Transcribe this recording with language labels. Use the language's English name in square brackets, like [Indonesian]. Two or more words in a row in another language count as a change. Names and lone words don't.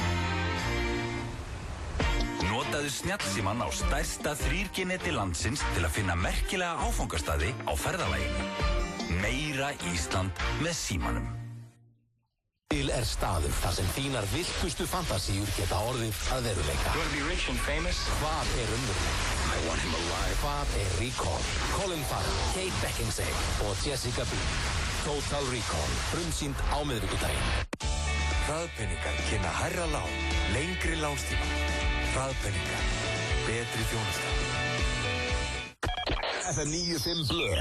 [Icelandic] Notaðu snjallsímann á stærsta 3G-neti landsins til að finna merkilega áfangastaði á ferðalaginu. Meira Ísland með símanum. Til er staður þar sem þínar viltustu fantasíur geta orðið að veruleika. [English] You wanna be rich and famous? [Icelandic] Hvað er raunveruleika? [English] I want him alive. [Icelandic] Hvað er Recall? Colin Farrell, Kate Beckinsale og Jessica Biel. Total Recall, frumsýnd á miðvikudaginn. Hraðpenningar kynna hærra lán, lengri lánstíma. Hraðpenningar, betri þjónusta. FM 95 Blö.